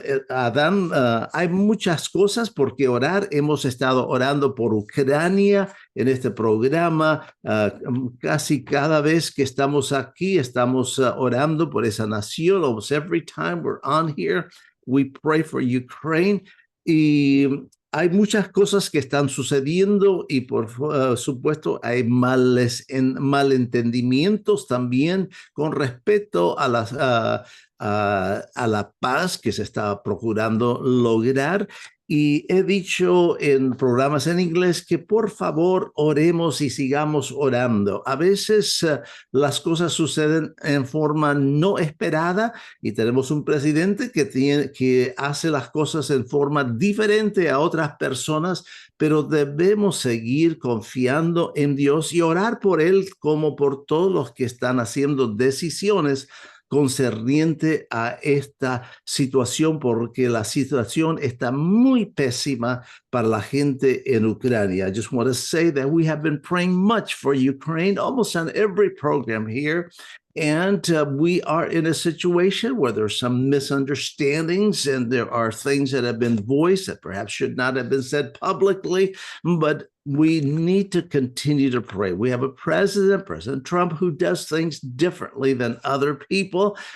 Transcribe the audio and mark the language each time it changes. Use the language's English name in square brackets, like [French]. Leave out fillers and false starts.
[Spanish] Adán, hay muchas cosas por qué orar. Hemos estado orando por Ucrania en este programa. Casi cada vez que estamos aquí, estamos orando por esa nación. [English] Almost every time we're on here, we pray for Ukraine. Y [Spanish] hay muchas cosas que están sucediendo y por supuesto hay malentendimientos también con respecto a a la paz que se está procurando lograr. Y he dicho en programas en inglés que por favor oremos y sigamos orando. A veces las cosas suceden en forma no esperada y tenemos un presidente que hace las cosas en forma diferente a otras personas, pero debemos seguir confiando en Dios y orar por él como por todos los que están haciendo decisiones concerniente a esta situación, porque la situación está muy pésima para la gente en Ucrania. [English] I just want to say that we have been praying much for Ukraine, almost on every program here. And we are in a situation where there's some misunderstandings and there are things that have been voiced that perhaps should not have been said publicly, but we need to continue to pray. We have a president, President Trump, who does things differently than other people.